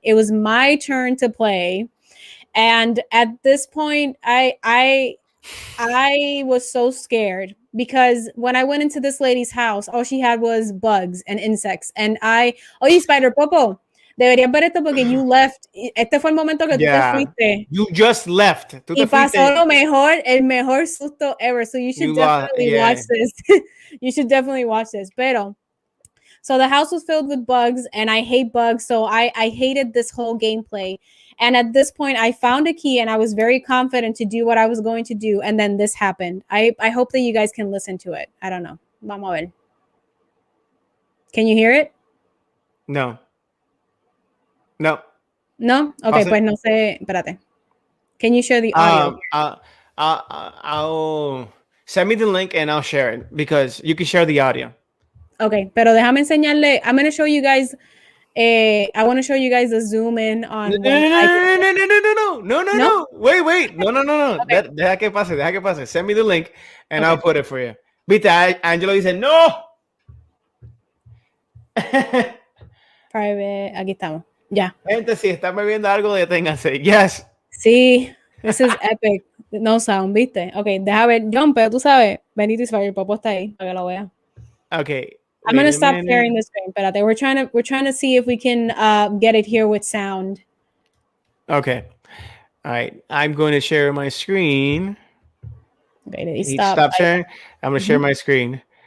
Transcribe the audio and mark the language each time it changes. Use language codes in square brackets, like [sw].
[en] It was my turn to play, and at this point, I was so scared, because when I went into this lady's house, all she had was bugs and insects, and [es] oye, Spider Popo, deberías ver esto porque [en] you left. [es] Este fue el momento que tú te fuiste. [en] You just left. [es] Y pasó el mejor susto ever. [en] So you should definitely watch this. You should definitely watch this. So the house was filled with bugs, and I hate bugs. So I hated this whole gameplay. And at this point, I found a key, and I was very confident to do what I was going to do. And then this happened. I hope that you guys can listen to it. I don't know. [es] Vamos a ver. [en] Can you hear it? No. [es] ¿No? Ok, pues no sé. Espérate. [en] Can you share the audio? I'll send me the link and I'll share it because you can share the audio. [es] Okay, pero déjame enseñarle. [en] I'm going to show you guys. I want to show you guys a zoom in on No. Wait. No. Okay. [es] Deja que pase. [en] Send me the link and I'll put it for you. [es] Viste, Angelo dice, no. Private, aquí estamos. Ya. Gente, si están bebiendo algo, deténganse. [en] Yes. [es] Sí, [en] this is epic. No sound, [es] ¿viste? [en] Ok, [es] deja ver. John, pero tú sabes, bendito Israel, el popo está ahí, para que lo vea. [en] Okay. I'm going to stop sharing the screen. [es] Espérate, [en] we're trying to see if we can get it here with sound. Okay. All right. I'm going to share my screen. Okay, stop sharing. I'm going to share my screen.